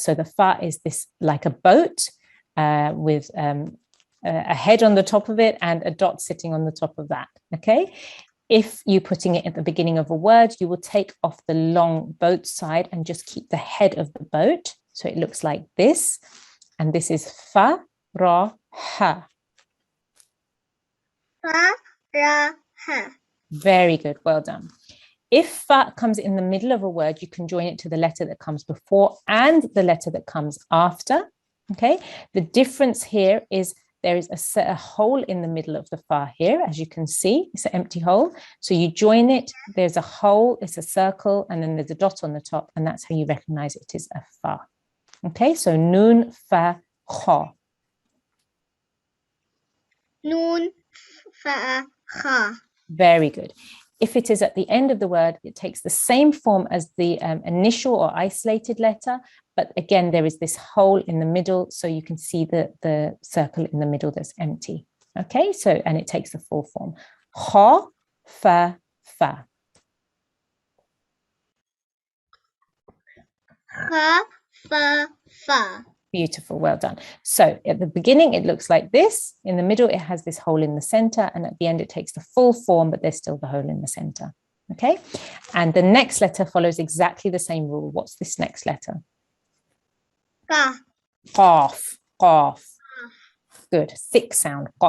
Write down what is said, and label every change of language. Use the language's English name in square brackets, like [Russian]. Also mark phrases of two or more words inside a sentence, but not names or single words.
[English] So the fa is this like a boat with a head on the top of it and a dot sitting on the top of that, okay? If you're putting it at the beginning of a word, you will take off the long boat side and just keep the head of the boat. So it looks like this. And this is fa, ra, ha. Fa, Ra, Ha. Very good, well done. If fa comes in the middle of a word, you can join it to the letter that comes before and the letter that comes after, okay? The difference here is there is a hole in the middle of the fa here, as you can see, it's an empty hole. So you join it, there's a hole, it's a circle, and then there's a dot on the top, and that's how you recognize it is a fa. Okay, so nun, fa, kha. Nun, Fa, Kha. Very good. If it is at the end of the word, it takes the same form as the initial or isolated letter, but again, there is this hole in the middle, so you can see the circle in the middle that's empty. Okay, so, and it takes the full form. Kha, fa, fa. Kha, Fa, Fa. Beautiful, well done. So at the beginning, it looks like this. In the middle, it has this hole in the center, and at the end, it takes the full form, but there's still the hole in the center. Okay, and the next letter follows exactly the same rule. What's this next letter? Ka. Qaf, qaf. Good, thick sound, qaf.